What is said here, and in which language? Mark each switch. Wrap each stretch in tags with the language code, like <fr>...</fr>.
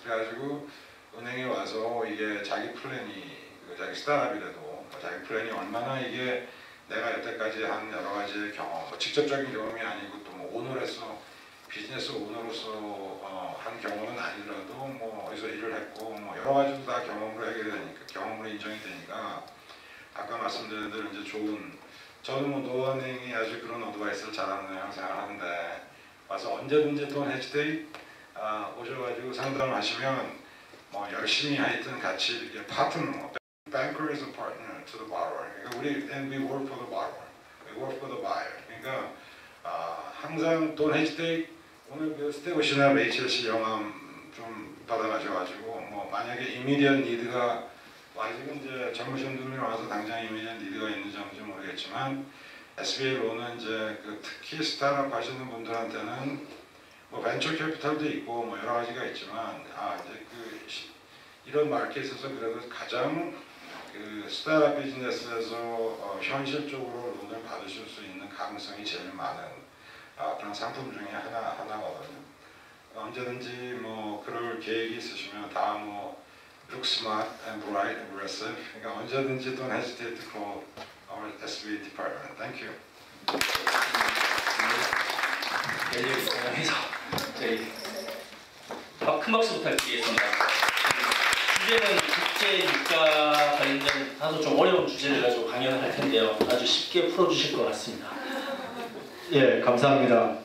<ko>그래가지고 은행에 와서 이게 자기 플랜이 자기 스타트업이라도 자기 플랜이 얼마나 이게 내가 여태까지 한 여러 가지 경험, 뭐 직접적인 경험이 아니고 또 뭐 오너로서 비즈니스 오너로서 한 경험은 아니더라도 뭐 어디서 일을 했고 뭐 여러 가지도 다 경험으로 해결이 되니까, 경험으로 인정이 되니까, 아까 말씀드린 대로 이제 저는 뭐 노은행이 아주 그런 어드바이스를 잘하는 생각하는데, 와서 언제든지 또 해지데이 오셔가지고 상담을 하시면 뭐 열심히 하여튼 같이 이렇게 파트너,</ko> <en>banker is a partner to the borrower.</en> <ko>그러니까</ko> <en>and we work for the borrower, we work for the buyer.</en> <ko>그러니까 항상 돈 해지데이, 오늘 그 스테브 씨나 레이첼 씨 영암 좀 받아가셔가지고 뭐 만약에 이미디언 니드가 아직은 이제 젊으신 분들이 와서 당장 이미지에 니드가 있는 점인지 모르겠지만 SBA로는 이제 그 특히 스타트업 하시는 분들한테는 뭐 벤처 캐피탈도 있고 뭐 여러 가지가 있지만 이제 이런 마켓에서 그래도 가장 그 스타트업 비즈니스에서 현실적으로 돈을 받으실 수 있는 가능성이 제일 많은 그런 상품 중에 하나거든요. 언제든지 뭐 그럴 계획이 있으시면 다 뭐</ko> <en>look smart and bright and aggressive.</en> <ko>그러니까 언제든지</ko> <en>don't hesitate to call our SBA department. Thank you.</en> <ko>해서 저희 큰 박수 부탁드리겠습니다. 주제는 국제 유가 관련된 다소 좀 어려운 주제를 가지고 강연을 할 텐데요. 아주 쉽게 풀어주실 것 같습니다. 예, 감사합니다.</ko>